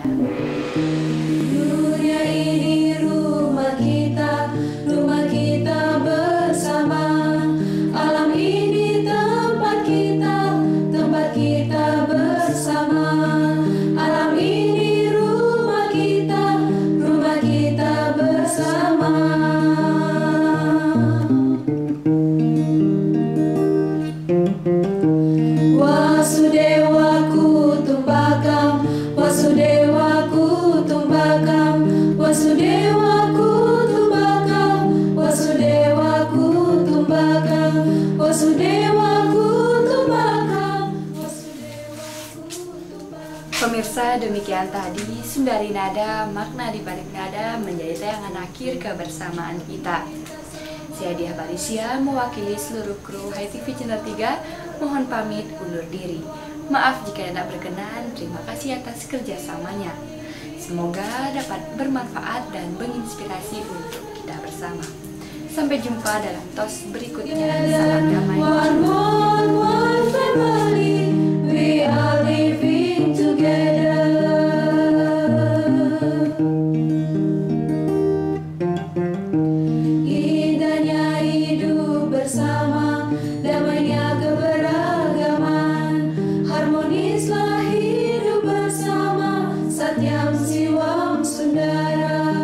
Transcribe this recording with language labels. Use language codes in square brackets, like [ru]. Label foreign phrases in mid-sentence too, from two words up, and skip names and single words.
[id] Dunia ini rumah kita bersama. Alam ini tempat kita bersama. Alam ini rumah kita bersama. [sa] वसुधैव कुटुम्बकम्, वसुधैव कुटुम्बकम्, वसुधैव कुटुम्बकम्, वसुधैव कुटुम्बकम्, वसुधैव कुटुम्बकम्, [id] Pemirsa, demikian tadi Sundari Nada, makna di balik nada menjadi tayangan akhir kebersamaan kita. Saya Diah Barisia mewakili seluruh kru HITV Channel 3 mohon pamit undur diri. Maaf jika tidak berkenan, terima kasih atas kerjasamanya. Semoga dapat bermanfaat dan menginspirasi untuk kita bersama. Sampai jumpa dalam tos berikutnya. Salam damai. [en] One family, we are living together. [id] Indahnya hidup bersama, damainya keberagaman, harmonislah hidup bersama, [sa] सत्यं शिवं सुन्दरम्.